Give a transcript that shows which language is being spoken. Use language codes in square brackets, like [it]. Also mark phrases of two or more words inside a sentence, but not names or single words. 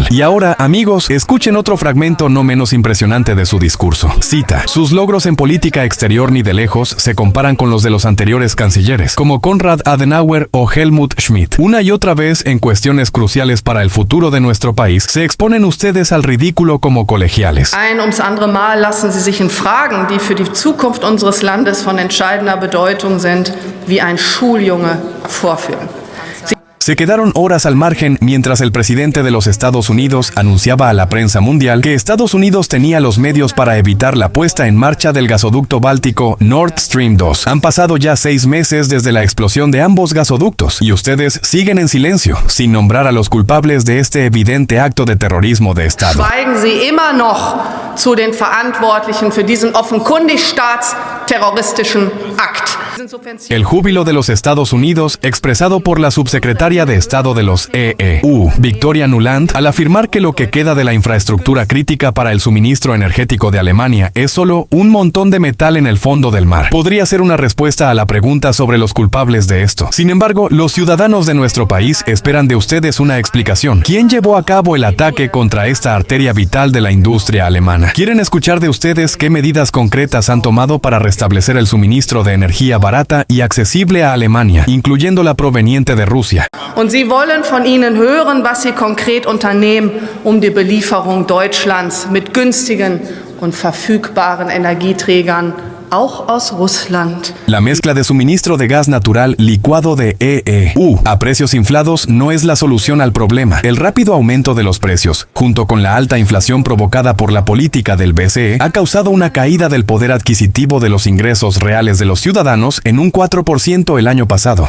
[es] Y ahora, amigos, escuchen otro fragmento no menos impresionante de su discurso. Cita: sus logros en política exterior ni de lejos se comparan con los de los anteriores cancilleres, como Konrad Adenauer o Helmut Schmidt. Una y otra vez, en cuestiones cruciales para el futuro de nuestro país, se exponen ustedes al ridículo como colegiales. [de] Ein ums andere Mal lassen Sie sich in Fragen, die für die Zukunft unseres Landes von entscheidender Bedeutung sind, wie ein Schuljunge vorführen. [es] Se quedaron horas al margen mientras el presidente de los Estados Unidos anunciaba a la prensa mundial que Estados Unidos tenía los medios para evitar la puesta en marcha del gasoducto báltico Nord Stream 2. Han pasado ya 6 meses desde la explosión de ambos gasoductos y ustedes siguen en silencio, sin nombrar a los culpables de este evidente acto de terrorismo de Estado. [de] Schweigen Sie immer noch zu den Verantwortlichen für diesen offenkundig staatsterroristischen Akt. [es] El júbilo de los Estados Unidos, expresado por la subsecretaria de Estado de los EU, Victoria Nuland, al afirmar que lo que queda de la infraestructura crítica para el suministro energético de Alemania es solo un montón de metal en el fondo del mar. Podría ser una respuesta a la pregunta sobre los culpables de esto. Sin embargo, los ciudadanos de nuestro país esperan de ustedes una explicación. ¿Quién llevó a cabo el ataque contra esta arteria vital de la industria alemana? Quieren escuchar de ustedes qué medidas concretas han tomado para restablecer el suministro de energía barata y accesible a Alemania, incluyendo la proveniente de Rusia. [de] Und Sie wollen von Ihnen hören, was Sie konkret unternehmen, um die Belieferung Deutschlands mit günstigen und verfügbaren Energieträgern auch aus Russland. [es] La mezcla de suministro de gas natural licuado de EU a precios inflados no es la solución al problema. El rápido aumento de los precios, junto con la alta inflación provocada por la política del BCE, ha causado una caída del poder adquisitivo de los ingresos reales de los ciudadanos en un 4% el año pasado.